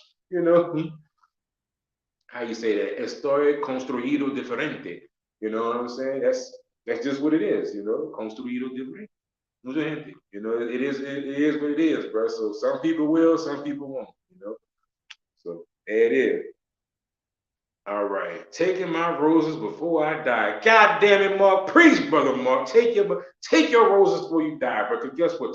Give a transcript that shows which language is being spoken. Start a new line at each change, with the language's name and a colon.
English: You know, how you say that?
Spanish: Estoy construido diferente.
English: You know what I'm saying? That's just what it is, you know, construido diferente. You know, it is what it is, bro. So some people will, some people won't, you know. So there it is. All right, taking my roses before I die. God damn it, Mark. Preach, brother Mark. Take your roses before you die, bro. Because guess what?